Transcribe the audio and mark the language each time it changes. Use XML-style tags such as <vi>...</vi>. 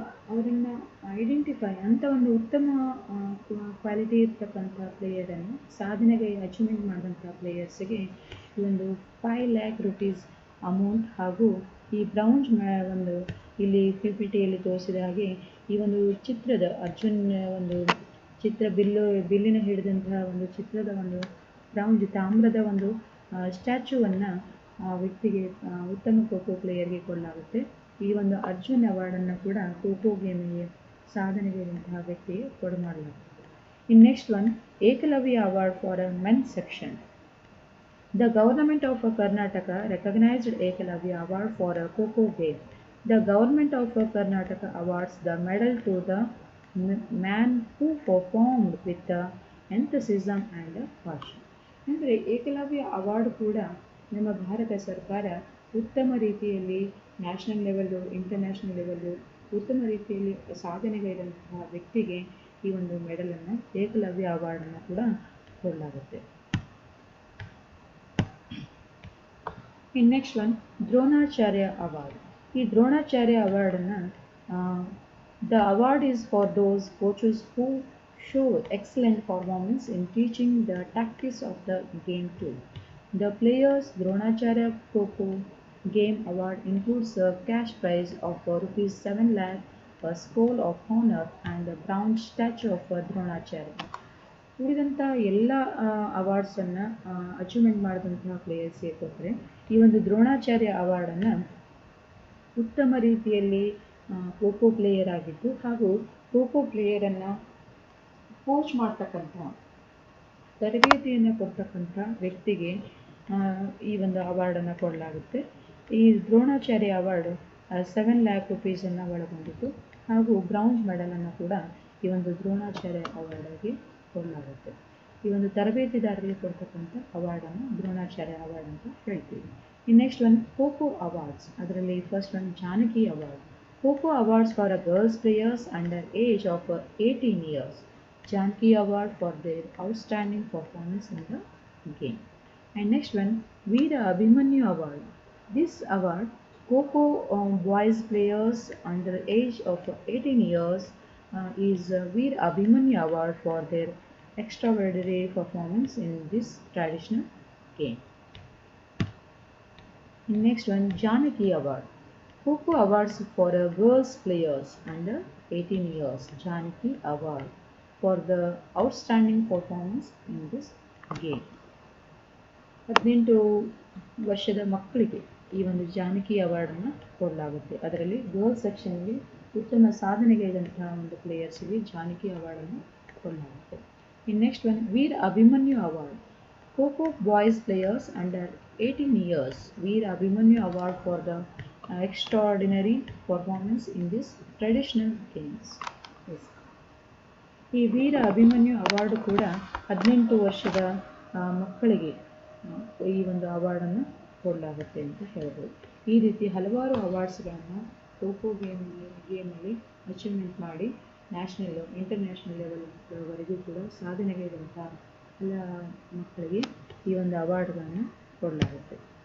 <kn>ಅವರನ್ನು ಐಡೆಂಟಿಫೈ ಅಂತ ಒಂದು ಉತ್ತಮ ಕ್ವಾಲಿಟಿ ಇರ್ತಕ್ಕಂಥ ಪ್ಲೇಯರನ್ನು ಸಾಧನೆಗೆ ಅಚೀವ್ಮೆಂಟ್ ಮಾಡಿದಂಥ ಪ್ಲೇಯರ್ಸಿಗೆ ಈ ಒಂದು 5 lakh rupees ಅಮೌಂಟ್ ಹಾಗೂ ಈ ಬ್ರೌನ್ಸ್ ಒಂದು ಇಲ್ಲಿ PPTಯಲ್ಲಿ ತೋರಿಸಿದ ಹಾಗೆ ಈ ಒಂದು ಚಿತ್ರದ ಅರ್ಜುನ್ ಒಂದು ಚಿತ್ರ ಬಿಲ್ಲಿನ ಹಿಡಿದಂತಹ ಒಂದು ಚಿತ್ರದ ಒಂದು ಬ್ರೌನ್ಸ್ ತಾಮ್ರದ ಒಂದು ಸ್ಟ್ಯಾಚ್ಯೂವನ್ನು ಆ ವ್ಯಕ್ತಿಗೆ ಉತ್ತಮ ಖೋಖೋ ಪ್ಲೇಯರ್ಗೆ ಕೊಡಲಾಗುತ್ತೆ. ಈ ಒಂದು ಅರ್ಜುನ್ ಅವಾರ್ಡನ್ನು ಕೂಡ ಖೋಖೋ ಗೇಮಿಗೆ ಸಾಧನೆಗೈದಂತಹ ವ್ಯಕ್ತಿಗೆ ಕೊಡಮಾಡಲಾಗುತ್ತೆ.</kn> <en>In next one Ekalavya award for a men section. The government of Karnataka recognized Ekalavya Award for a Kho-Kho game. The government of Karnataka awards the medal to the man who performed with enthusiasm and passion.</en> <kn>ಅಂದರೆ Eklavya award ಕೂಡ ನಮ್ಮ ಭಾರತ ಸರ್ಕಾರ ಉತ್ತಮ ರೀತಿಯಲ್ಲಿ national level, international level ಉತ್ತಮ ರೀತಿಯಲ್ಲಿ ಸಾಧನೆಗೈದಂತಹ ವ್ಯಕ್ತಿಗೆ ಈ ಒಂದು ಮೆಡಲನ್ನು ಏಕಲವ್ಯ ಅವಾರ್ಡನ್ನು ಕೂಡ ಕೊಡಲಾಗುತ್ತೆ.</kn> <en>In next one, Dronacharya Award.</en> <kn>ಈ Dronacharya ಅವಾರ್ಡನ್ನು</kn> <en>the award is for those coaches who show excellent performance in teaching the tactics of the game too. The players Dronacharya Kho-Kho game award includes a cash prize of rupees 7 lakh, a scroll of honor and a bronze statue of Dronacharya.</en> <kn>ಉಳಿದಂಥ ಎಲ್ಲ ಅವಾರ್ಡ್ಸನ್ನು achievement ಮಾಡಿದಂತಹ ಪ್ಲೇಯರ್ಸ್ಗೆ ಕೊಟ್ಟರೆ ಈ ಒಂದು ದ್ರೋಣಾಚಾರ್ಯ ಅವಾರ್ಡನ್ನು ಉತ್ತಮ ರೀತಿಯಲ್ಲಿ kho kho player ಆಗಿದ್ದು ಹಾಗೂ ಖೋಖೋ ಪ್ಲೇಯರನ್ನು ಕೋಚ್ ಮಾಡ್ತಕ್ಕಂಥ ತರಬೇತಿಯನ್ನು ಕೊಡ್ತಕ್ಕಂಥ ವ್ಯಕ್ತಿಗೆ ಈ ಒಂದು ಅವಾರ್ಡನ್ನು ಕೊಡಲಾಗುತ್ತೆ. ಈ ದ್ರೋಣಾಚಾರ್ಯ ಅವಾರ್ಡು 7 lakh rupees-ಅನ್ನು ಒಳಗೊಂಡಿದ್ದು ಹಾಗೂ ಬ್ರೌನ್ಸ್ ಮೆಡಲನ್ನು ಕೂಡ ಈ ಒಂದು ದ್ರೋಣಾಚಾರ್ಯ ಅವಾರ್ಡಾಗಿ ಕೊಡಲಾಗುತ್ತೆ. ಈ ಒಂದು ತರಬೇತಿದಾರರಿಗೆ ಕೊಡ್ತಕ್ಕಂಥ ಅವಾರ್ಡನ್ನು ದ್ರೋಣಾಚಾರ್ಯ ಅವಾರ್ಡ್ ಅಂತ ಹೇಳ್ತೀವಿ.</kn> <en>Next one kho kho awards. ಅದರಲ್ಲಿ first one Janaki award. Kho kho awards for girls players under age of 18 years. Janaki Award for their outstanding performance in the game. And next one, Veera Abhimanyu Award. This award, Kho boys players under the age of 18 years is Veera Abhimanyu Award for their extraordinary performance in this traditional game. Next one, Janaki Award. Kho awards for girls players under 18 years. Janaki Award for the outstanding performance in this game.</en> <kn>18 ವರ್ಷದ ಮಕ್ಕಳಿಗೆ ಈ ಒಂದು ಜಾನಕಿ ಅವಾರ್ಡನ್ನು ಕೊಡಲಾಗುತ್ತೆ. ಅದರಲ್ಲಿ girls ಸೆಕ್ಷನ್ಗೆ ಉತ್ತಮ ಸಾಧನೆಗೈದಂತಹ ಒಂದು ಪ್ಲೇಯರ್ಸ್ಗೆ Janaki ಅವಾರ್ಡನ್ನು ಕೊಡಲಾಗುತ್ತೆ.</kn> <en>Next one Veer Abhimanyu award. Kho kho boys players under 18 years. Veer Abhimanyu award for the extraordinary performance in this traditional games. Yes.</en> <kn>ಈ ವೀರ Abhimanyu award ಕೂಡ 18 ವರ್ಷದ ಮಕ್ಕಳಿಗೆ ಈ ಒಂದು ಅವಾರ್ಡನ್ನು ಕೊಡಲಾಗುತ್ತೆ ಅಂತ ಹೇಳ್ಬೋದು. ಈ ರೀತಿ ಹಲವಾರು ಅವಾರ್ಡ್ಸ್ಗಳನ್ನು ಖೋಖೋ ಗೇಮಲ್ಲಿ ಅಚೀವ್ಮೆಂಟ್ ಮಾಡಿ ನ್ಯಾಷನಲ್ ಇಂಟರ್ನ್ಯಾಷನಲ್ ಲೆವೆಲ್ವರೆಗೂ ಕೂಡ ಸಾಧನೆಗೈದಂಥ ಎಲ್ಲ ಮಕ್ಕಳಿಗೆ ಈ ಒಂದು ಅವಾರ್ಡ್ಗಳನ್ನು ಕೊಡಲಾಗುತ್ತೆ.</kn>